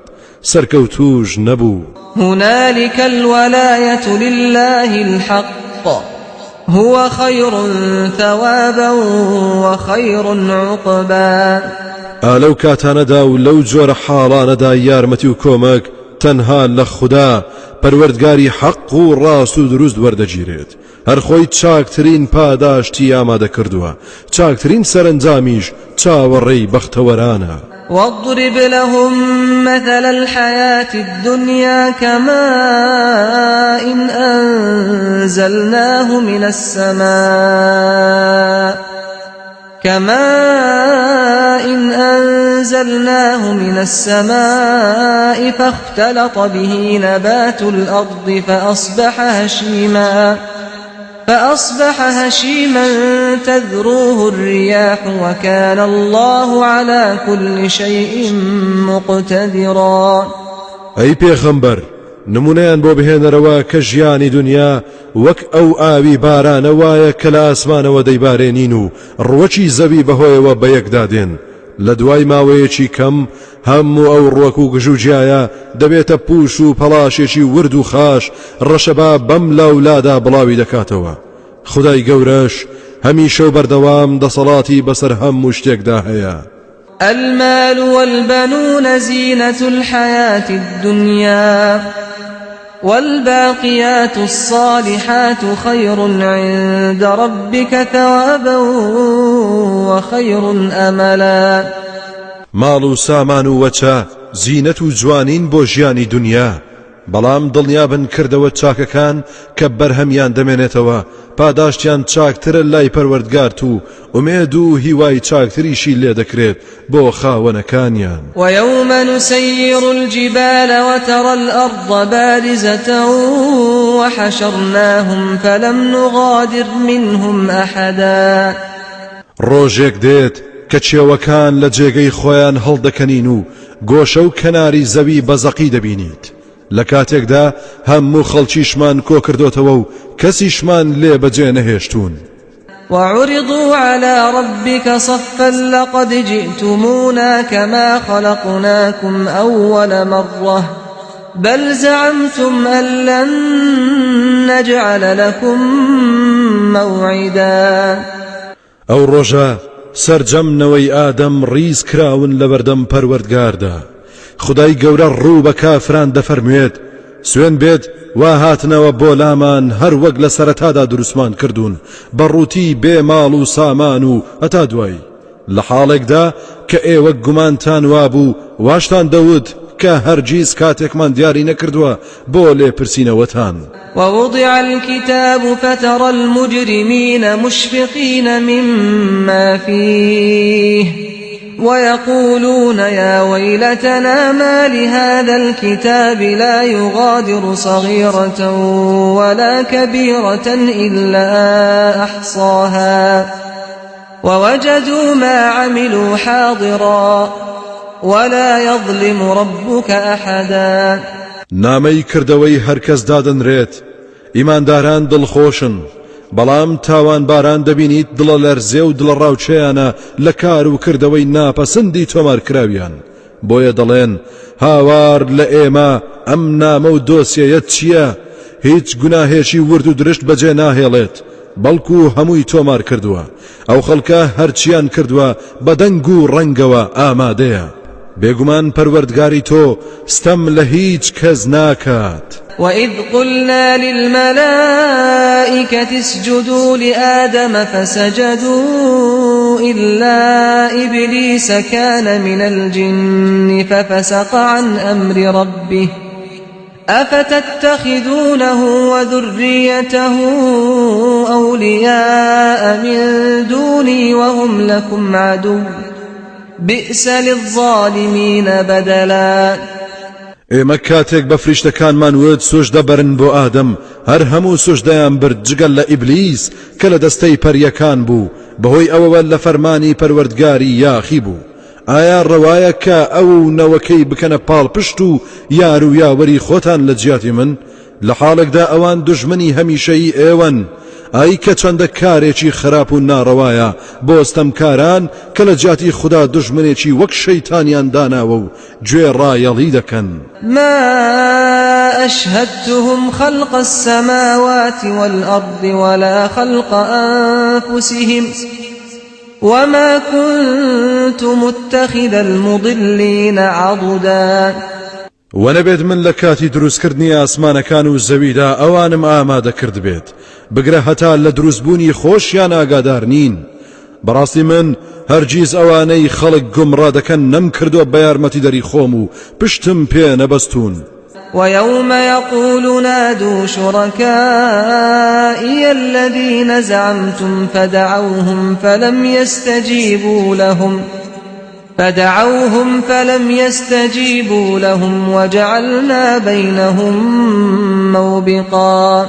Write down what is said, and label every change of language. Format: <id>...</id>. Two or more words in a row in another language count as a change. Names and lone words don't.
<ckb>سەرکەوتوش نەبوو.</ckb> <ar>هنالك الولاية لله الحق هو خير ثوابا وخير عقبا.</ar> <ckb>ئالەو کاتانەدا و لەو جۆرە حاڵانەدا یارمەتی و کۆمەک تەنها لە خوددا پەروەردگاری حەق و ڕاست و دروست وەردەگیرێت. هەر خۆی چاکترین پاداشتی ئامادە کردووە چاکترین سەرنجامیش چاوەڕێی بەختەوەرانە.</ckb> <ar>واضرب لهم مثل الحياة الدنيا كماء أنزلناه من السماء فاختلط به نبات الأرض فأصبح هشيما تذروه الرياح وكان الله على كل شيء مقتدرا.</ar> <ckb>ئەی پێغەمبەر نمونەیان بۆ بهێنەرەوە کە ژیانی دنیا وەک ئەو ئاوی بارانە وایە کە لە ئاسمانەوە دەیبارێنین و ڕوەکی زەوی بەهۆیەوە بەیەکدادێن. لە دوای ماوەیەکی کەم هەموو ئەو ڕوەک و گژوجیایە دەبێتە پوش و پەڵاشێکی ورد و خاش ڕەشەبا بەم لاولادا بڵاوی دەکاتەوە. خدای گەورەش هەمیشە و بەردەوام دەسەڵاتی بەسەر هەموو شتێکدا هەیە.</ckb> <ar>المال والبنون زينة الحياة الدنيا والباقيات الصالحات خير عند ربك ثوابا وخير أملا.</ar> <ckb>ماڵ و سامان و وەچە زینەت و جوانین بۆ ژیانی دنیا بەڵام دڵنیابن کردەوە چاکەکان کە بەرهەمیان دەمێنێتەوە پاداشتیان چاکترە لای پەروەردگار و ئومێد و هیوای چاکتریشی لێ دەکرێت بۆ خاوەنەکانیان.</ckb> <ar>ويوم نسير الجبال وترى الأرض بارزة وحشرناهم فلم نغادر منهم أحدا.</ar> <ckb>ڕۆژێک دێت کە چێوەکان لە جێگەی خۆیان هەڵدەکەنین و گۆشە و کەناری زەوی بەزەقی دەبینیت لە کاتێکدا هەموو خەڵکیشمان کۆ کردوتەوە و کەسیشمان لێ بەجێ نەهێشتون.</ckb> <ar>وعرضوا على ربك صفا لقد جئتمونا كما خلقناكم أول مرة بل زعمتم أن لن نجعل لكم موعدا.</ar> <ckb>ئەو ڕۆژە سەرجەمنەوەی ئادەم ڕیز کراون لە بەردەم پەروەردگاردا. خدای گەورە ڕوو بە کافران دەفەرموێت سوێن بێت وا هاتنەوە بۆ لامان هەر وەک لە سەرەتادا دروستمان کردوون بەڕووتی بێ ماڵ و سامان و هەتا دوایی لە حاڵێکدا کە ئێوە گومانتان وابوو واشتان دەوت کە هەرگیز کاتێکمان دیاری نەکردووە بۆ لێپرسینەوەتان.</ckb> <ar>ووضع الكتاب فترى المجرمين مشفقين مما فيه ويقولون يا ويلتنا ما لهذا الكتاب لا يغادر صغيرة ولا كبيرة إلا أحصاها ووجدوا ما عملوا حاضرا ولا يظلم ربك أحدا.</ar> <ckb>نامەی کردەوەی هەرکەس دادەنرێت ئیمانداران دڵخۆشن بەڵام تاوانباران دەبینیت دڵە لەرزێ و دڵە ڕاوچەیانە لە کار و کردەوەی ناپەسەندی تۆمارکراویان بۆیە دەڵێن هاوار لە ئێمە ئەم نامە و دۆسیەیەت چییە؟ هیچ گوناهێکی ورد و درشت بەجێ ناهێڵێت بەڵکو هەمووی تۆمار کردووە ئەو خەڵکە هەرچیان کردووە بە دەنگ و ڕەنگەوە ئامادەیە. بێگومان پەروەردگاری تۆ ستەم لە هیچ کەس ناکات.</ckb> <ar>وإذ قلنا للملائكة اسجدوا لآدم فسجدوا إلا إبليس كان من الجن ففسق عن أمر ربه أفتتخذونه وذريته أولياء من دوني وهم لكم عدو بئس للظالمين بدلا.</ar> <ckb>ئێمە کاتێک بە فریشتەکانمان وت سوژدە بەرن بۆ ئادەم هەر هەموو سوژدەیان برد جگەل لە ئیبلیس کە لە دەستەی پەریەکان بوو بەهۆی ئەوەوە لە فەرمانی پەروەردگاری یاخی بوو. ئایا ڕەوایە کە ئەو نەوەکەی بکەنە پاڵپشت و یار و یاوەری خۆتان لە جیاتی من لە حاڵێکدا ئەوان دوژمنی هەمیشەیی ئێوەن؟ ئای کە چەندە کارێکی خراپ و ناڕەوایە بۆ ئەستەمکاران کە لە جیاتی خوددا دوژمنێکی وەک شەیتانیان داناوە و گوێ ڕایەڵی دەکەن.</ckb> <ar>ما أشهدتهم خلق السماوات والأرض ولا خلق أنفسهم وما كنت متخذ المضلين عضدا.</ar> <ckb>وەنەبێت من لە کاتی دروستکردنی ئاسمانەکان و زەویدا ئەوانم ئامادە کرد بێت بگرە هەتا لە دروستبوونی خۆشیان ئاگادار نین. بەڕاستی من هەرگیز ئەوانەی خەڵک گومڕا دەکەن نەم کردووە بە یارمەتی دەری خۆم و پشتم پێ نەبەستون.</ckb> <ar>ويوم يقول نادوا شركائي الذين زعمتم فدعوهم فلم يستجيبوا لهم وجعلنا بينهم موبقا.</ar>